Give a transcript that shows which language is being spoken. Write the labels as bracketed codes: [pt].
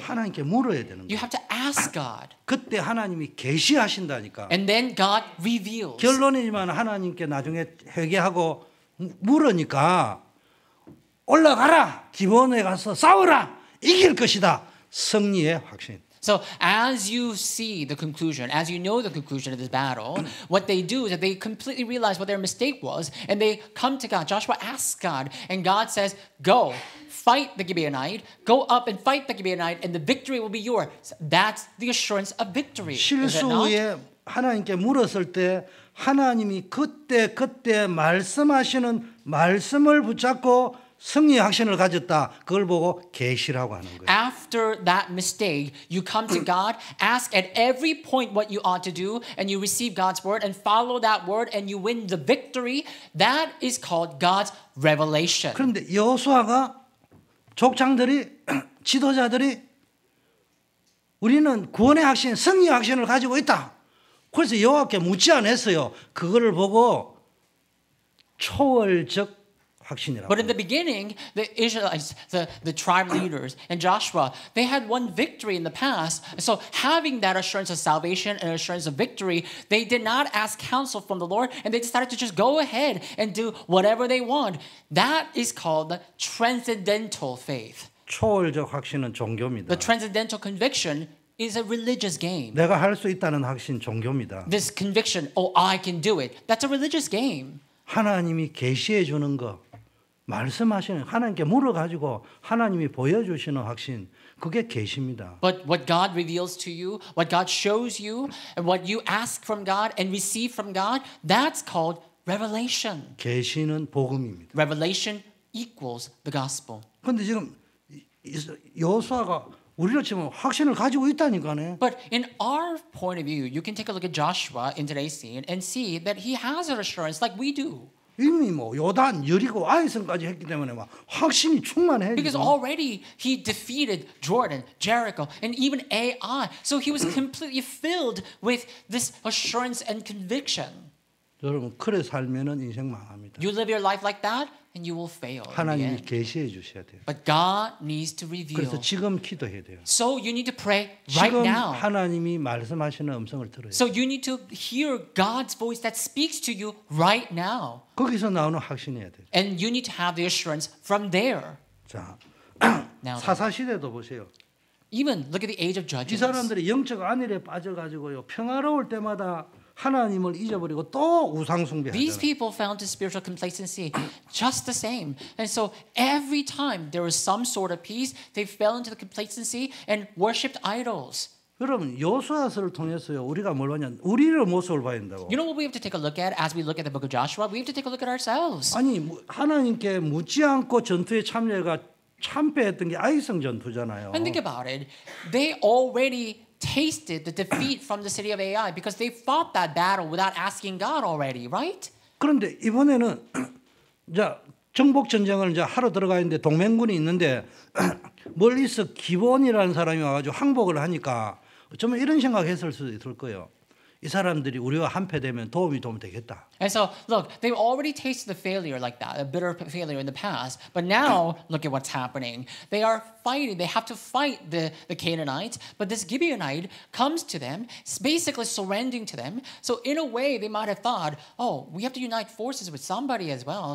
[ko] 하나님께 물어야 되는 [en] You [ko] 거야. [en] have to ask God. [ko] 그때 하나님이 계시하신다니까. [en] And then God reveals. [ko] 결론이지만 하나님께 나중에 회개하고 물으니까 올라가라. 기본에 가서 싸워라. 이길 것이다. 승리의 확신. [en] So as you see the conclusion, as you know the conclusion of this battle, what they do is that they completely realize what their mistake was, and they come to God. Joshua asks God, and God says, go, fight the Gibeonite, go up and fight the Gibeonite, and the victory will be yours. That's the assurance of victory. Is it [ko] 실수 [en] not? [ko] 후에 하나님께 물었을 때 하나님이 그때 말씀하시는 말씀을 붙잡고 승리의 확신을 가졌다. 그걸 보고 계시라고 하는 거예요. [en] After that mistake, you come to God, ask at every point what you ought to do, and you receive God's word and follow that word, and you win the victory. That is called God's revelation. [ko] 그런데 여호수아가 족장들이 지도자들이 우리는 구원의 확신, 승리의 확신을 가지고 있다. 그래서 여호와께 묻지 않았어요. 그거를 보고 초월적 확신이라고. [en] But in the beginning, the Israelites, the tribe leaders, and Joshua, they had won victory in the past. So having that assurance of salvation and assurance of victory, they did not ask counsel from the Lord, and they decided to just go ahead and do whatever they want. That is called the transcendental faith. [ko] 초월적 확신은 종교입니다. [en] The transcendental conviction is a religious game. [ko] 내가 할 수 있다는 확신 종교입니다. [en] This conviction, oh, I can do it, that's a religious game. [ko] 하나님이 계시해 주는 거, 말씀하시는 하나님께 물어가지고 하나님이 보여주시는 확신, 그게 계시입니다. [en] But what God reveals to you, what God shows you, and what you ask from God and receive from God, that's called revelation. [ko] 계시는 복음입니다. [en] Revelation equals the gospel. [ko] 그런데 지금 여호수아가 우리로 치면 확신을 가지고 있다니까네. [en] But in our point of view, you can take a look at Joshua in today's scene and see that he has an assurance like we do. [ko] 이미 뭐 요단, 여리고, 아이성까지 했기 때문에 막 확신이 충만해. [en] Because already he defeated Jordan, Jericho, and even Ai. So he was completely filled with this assurance and conviction. [ko] 여러분 그래 살면은 인생 망합니다. [en] You live your life like that, and you will fail. in the [ko] 하나님이 [en] end. [ko] 계시해 주셔야 돼요. [en] But God needs to reveal. [ko] 그래서 지금 기도해야 돼요. [en] So you need to pray right [ko] 지금 [en] now. [ko] 하나님이 말씀하시는 음성을 들어요. [en] So you need to hear God's voice that speaks to you right now. [ko] 거기서 나오는 확신이어야 돼요. [en] And you need to have the assurance from there. [ko] 자, [en] Now, [ko] 사사 시대도 보세요. [en] even look at the age of [ko] 이 [en] Judges. [ko] 사람들이 영적 안일에 빠져가지고요 평화로울 때마다 하나님을 잊어버리고 또 우상 [en] These [ko] 숭배하잖아요. [en] people fell into spiritual complacency just the same. And so every time there was some sort of peace, they fell into the complacency and worshipped idols. [ko] 여러분 여호수아서를 통해서요 우리가 뭘 보냐 우리를 모습을 봐야 된다고. [en] You know what we have to take a look at as we look at the book of Joshua? We have to take a look at ourselves. [ko] 아니 하나님께 묻지 않고 전투에 참여가 참패했던 게 아이성 전투잖아요. [en] And think about it. They already tasted the defeat from the city of Ai because they fought that battle without asking God already, right? [ko] 그런데 이번에는 자 정복 전쟁을 이제 하러 들어가 있는데 동맹군이 있는데 멀리서 기본이라는 사람이 와가지고 항복을 하니까 어쩌면 이런 생각했을 수도 있을 거예요. 이 사람들이 우리와 한패되면 도움이 되겠다. [en] And so, look, they've already tasted the failure like that, a bitter failure in the past. But now, look at what's happening. They are fighting. They have to fight the Canaanites. But this Gibeonite comes to them, basically surrendering to them. So in a way, they might have thought, oh, we have to unite forces with somebody as well.